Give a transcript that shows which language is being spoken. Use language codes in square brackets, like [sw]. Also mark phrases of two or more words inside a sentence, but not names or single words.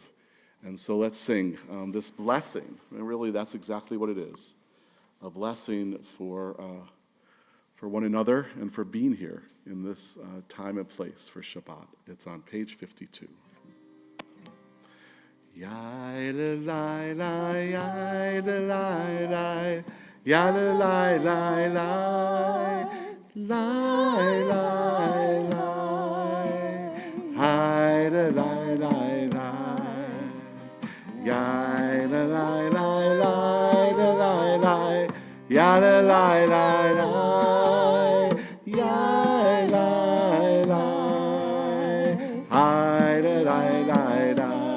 [en] And so let's sing this blessing. And really, that's exactly what it is. A blessing for one another and for being here in this time and place for Shabbat. It's on page 52. Yai la lai lai, yai la lai lai, yai la lai lai lai, lai lai lai, hai la lai lai lai, yai la lai lai lai, la lai lai, yai la lai lai lai, yai lai lai, hai la lai lai lai.